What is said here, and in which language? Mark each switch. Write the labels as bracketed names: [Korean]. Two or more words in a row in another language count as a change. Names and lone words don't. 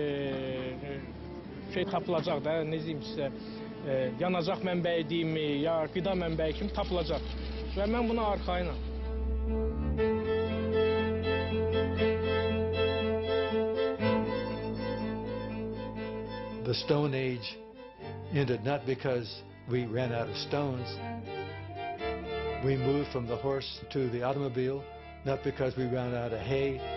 [Azerbaijani] şey tapılacaq da, nə deyim sizə, yanacaq mənbəyi deyimmi, ya qida mənbəyi kimi tapılacaq və mən buna arxayınam. [English] The Stone Age ended not because we ran out of stones. We moved from the horse to the automobile, not because we ran out of hay.